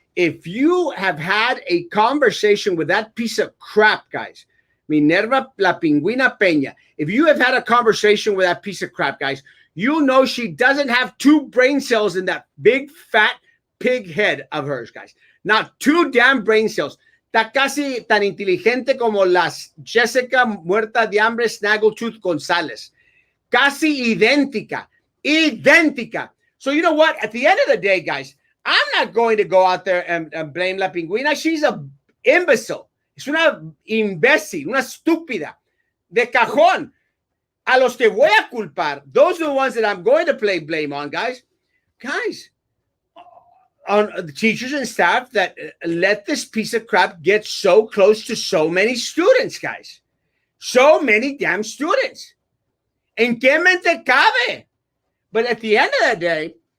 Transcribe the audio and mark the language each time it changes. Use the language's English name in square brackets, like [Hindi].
[English] If you have had a conversation with that piece of crap, guys, Minerva La Pingüina Peña, if you have had a conversation with that piece of crap, guys, you know she doesn't have two brain cells in that big, fat pig head of hers, guys. Not two damn brain cells. [Spanish] Está casi tan inteligente como las Jessica muerta de hambre Snaggletooth González. Casi idéntica. Idéntica. [English] So you know what? At the end of the day, guys, I'm not going to go out there and blame La Pingüina. She's a imbecile. [Spanish] Es una imbécil, una estúpida. De cajón. A los que voy a culpar, [English] those are the ones that I'm going to blame on, guys. Guys, on the teachers and staff that let this piece of crap get so close to so many students, guys. So many damn students. [Spanish] ¿En qué mente cabe? [English] But at the end of the day,